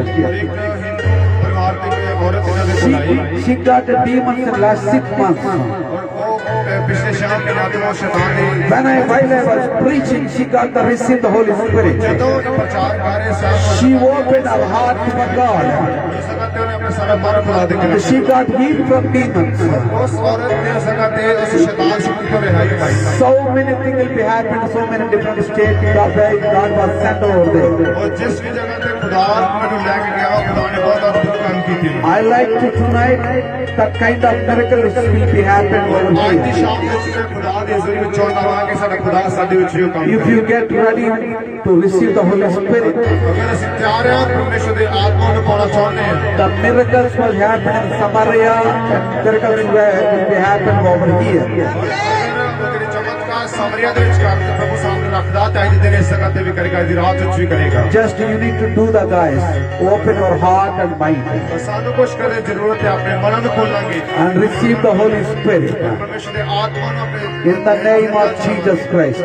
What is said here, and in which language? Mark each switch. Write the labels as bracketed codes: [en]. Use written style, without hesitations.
[pa] ਇੱਕ ਹਿੰਦੂ ਪਰਿਵਾਰ ਦੀ ਕੋਈ ਔਰਤ ਇਹਨਾਂ ਦੇ ਕੋਲ ਆਈ [en] She got a demon in the last 6 months. [pa] ਔਰ ਉਹ ਪਿਛਲੇ 6 ਮਹੀਨਿਆਂ ਤੋਂ ਉਹ ਸ਼ੈਤਾਨ ਨੇ [en] While I was preaching, she got to receive the Holy Spirit. [pa] ਜਦੋਂ ਉਹ ਪ੍ਰਚਾਰ ਕਰ ਰਹੇ ਸਨ [en] She opened her heart for God. [pa] ਉਸ ਵਕਤ ਉਹਨੇ ਆਪਣੇ ਸਾਰਾ ਮਨ ਖੁਦਾ ਦੇ [en] And she got healed from demons. [pa] ਉਸ ਔਰਤ ਨੇ ਉਸ ਵਕਤ ਤੇ ਉਸ ਸ਼ੈਤਾਨ ਸ਼ਕਤੀ ਤੋਂ ਰਿਹਾਈ ਪਾਈ [en] So many things will be happening, so many different states because God was sent over there. [pa] ਔਰ ਜਿਸ ਵੀ ਜਗ੍ਹਾ ਤੇ ਖੁਦਾ ਮੈਨੂੰ ਲੈ ਕੇ ਗਿਆ ਉਹ ਖੁਦਾ ਨੇ ਬਹੁਤ ਅਦਭੁਤ ਕੰਮ ਕੀਤੇ [en] I like to tonight that kind of miracles will be happening over [pa] ਅੱਜ ਦੀ [en] here. [pa] ਸ਼ਾਮ ਵਿੱਚ ਮੈਂ ਖੁਦਾ ਦੇ ਜ਼ਰੀਏ ਵਿੱਚ ਚਾਹੁੰਦਾ ਹਾਂ ਕਿ ਸਾਡਾ ਖੁਦਾ ਸਾਡੇ ਵਿੱਚ ਵੀ ਉਹ ਕੰਮ [en] If [pa] ਕਰੇ [en] you get ready to receive the Holy Spirit, [pa] ਅਗਰ ਅਸੀਂ ਤਿਆਰ ਹਾਂ ਪਰਮੇਸ਼ਰ ਦੇ ਆਤਮਾ ਨੂੰ ਪਾਉਣਾ ਚਾਹੁੰਦੇ ਹਾਂ [en] the miracles will happen in Samaria and miracles will be happening over here. [pa] ਅਗਰ ਉਹ ਜਿਹੜੇ ਚਮਤਕਾਰ ਸਮਰੀਆ ਦੇ ਵਿੱਚ ਕਰਦੇ ਪ੍ਰਭੂ ਸਾਹਮਣੇ ਰੱਖਦਾ ਤਾਂ ਅੱਜ ਦੇ ਦਿਨ ਇਸ ਜਗ੍ਹਾ ਤੇ ਵੀ ਕਰੇਗਾ ਦੀ ਰਾਤ ਵਿੱਚ ਵੀ ਕਰੇਗਾ [en] Just you need to do the guys. Open your heart and mind [pa] ਪਰ ਸਾਨੂੰ ਕੁਝ ਕਰਨ ਦੀ ਜ਼ਰੂਰਤ ਹੈ ਆਪਣੇ ਮਨਾਂ ਨੂੰ ਖੋਲਾਂਗੇ [en] and receive the Holy Spirit [pa] ਪਰਮੇਸ਼ਰ ਦੇ ਆਤਮਾ ਨੂੰ ਆਪਣੇ [en] in the name of Jesus Christ.